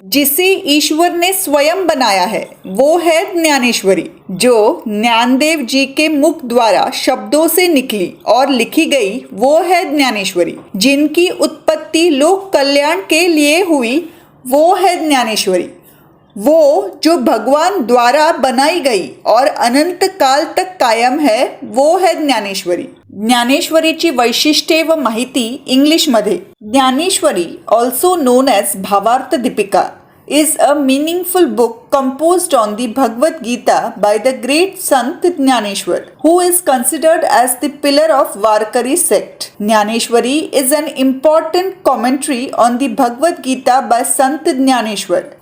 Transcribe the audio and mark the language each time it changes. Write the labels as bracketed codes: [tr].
[hi] जिसे ईश्वर ने स्वयं बनाया है वो है ज्ञानेश्वरी, जो ज्ञानदेव जी के मुख द्वारा शब्दों से निकली और लिखी गई वो है ज्ञानेश्वरी. जिनकी उत्पत्ति लोक कल्याण के लिए हुई वो है ज्ञानेश्वरी. वो जो भगवान द्वारा बनाई गई और अनंत काल तक कायम है वो है ज्ञानेश्वरी. [mr] ज्ञानेश्वरीची वैशिष्ट्ये व माहिती इंग्लिशमध्ये. ज्ञानेश्वरी [en] also known as [mr] भावार्थ Deepika [en] is a meaningful book composed on the Bhagavad Gita by the great Sant Jnaneshwar, who is considered as the pillar of Varkari sect. Jnaneshwari is an important commentary on the Bhagavad Gita by Sant Jnaneshwar.